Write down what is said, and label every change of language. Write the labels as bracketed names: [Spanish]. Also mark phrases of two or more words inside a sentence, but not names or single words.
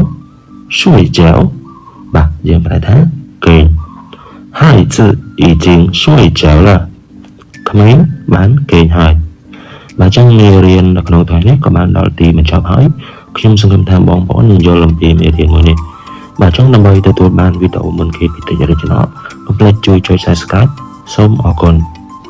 [Khmer] បាទយើងប្រែថាគេង [Chinese] 孩子已经睡觉了 [Khmer] ក្មេងបានគេងហើយបាទចឹងមេរៀននៅក្នុងថ្ងៃនេះក៏បានដល់ទីបញ្ចប់ហើយខ្ញុំសង្ឃឹមថាបងប្អូននឹងយល់អំពីមេរៀនមួយនេះបាទចឹងដើម្បីទទួលបានវីដេអូមុនគេពីតិច original កុំភ្លេចជួយចុច subscribe សូមអរគុណ